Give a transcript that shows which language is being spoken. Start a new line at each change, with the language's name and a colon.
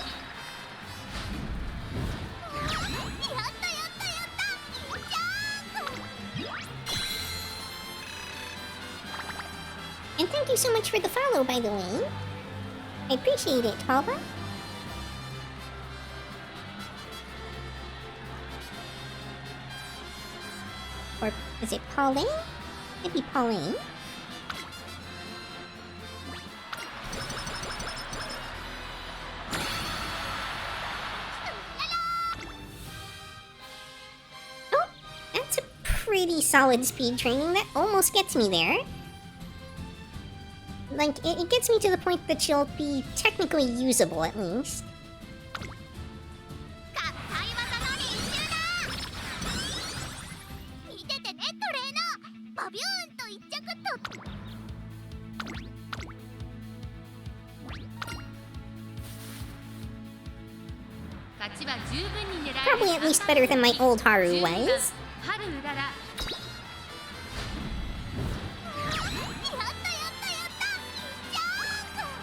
Japanese: やったやったやったジャンプ
English: And thank you so much for the follow, by the way. I appreciate it, Paula. Or is it Pauline? Maybe Pauline. Oh, that's a pretty solid speed training. That almost gets me there. Like, it gets me to the point that she'll be technically usable, at least.
Japanese: 合体技の練習だ見ててねトレーナーバビューンと一着取って勝ちは十分に狙える
English: Probably at least better than my old Haru was.
Japanese: 春うららやったやったやったジャンプ